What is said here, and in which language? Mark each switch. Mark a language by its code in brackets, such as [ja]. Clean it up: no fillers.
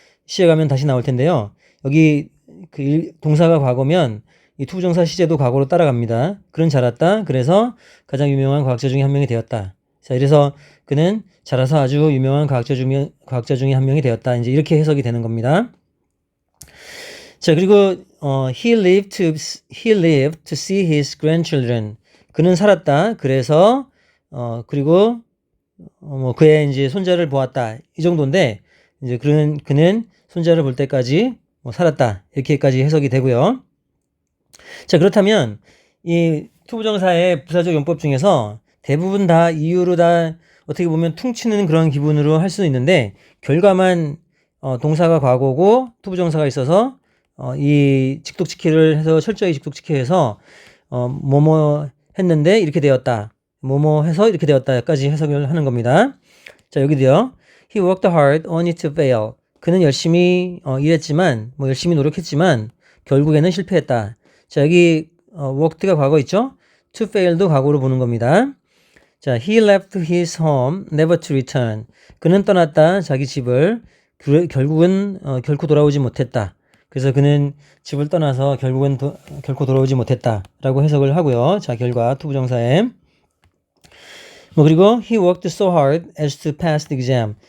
[ko] 시제가면 다시 나올 텐데요. 여기 동사가 과거면 이 투부정사 시제도 과거로 따라갑니다. 그는 자랐다. 그래서 가장 유명한 과학자 중에 한 명이 되었다. 자, 이래서 그는 자라서 아주 유명한 과학자 중에 한 명이 되었다. 이제 이렇게 해석이 되는 겁니다. 자, 그리고 [en] he lived to see his grandchildren. [ko] 그는 살았다. 그래서 그리고 뭐 그의 이제 손자를 보았다. 이 정도인데 이제 그는 손자를 볼 때까지 뭐 살았다. 이렇게까지 해석이 되고요. 자, 그렇다면 이 투부정사의 부사적 용법 중에서 대부분 다 이유로 다 어떻게 보면 퉁치는 그런 기분으로 할 수도 있는데 결과만 동사가 과거고 투부정사가 있어서 이 직독직해를 해서 철저히 직독직해해서 뭐뭐 했는데 이렇게 되었다. 뭐뭐 해서 이렇게 되었다까지 해석을 하는 겁니다. 자, 여기도요. [en] He worked hard only to fail. [ko] 그는 열심히 일했지만 뭐 열심히 노력했지만 결국에는 실패했다. 자, 여기 worked가 과거 있죠? to fail도 과거로 보는 겁니다. 자, [en] he left his home never to return. [ko] 그는 떠났다. 자기 집을 결국은 결코 돌아오지 못했다. 그래서 그는 집을 떠나서 결국은 결코 돌아오지 못했다라고 해석을 하고요. 자, 결과 투부정사에 뭐 그리고 [en] he worked so hard as to pass the exam.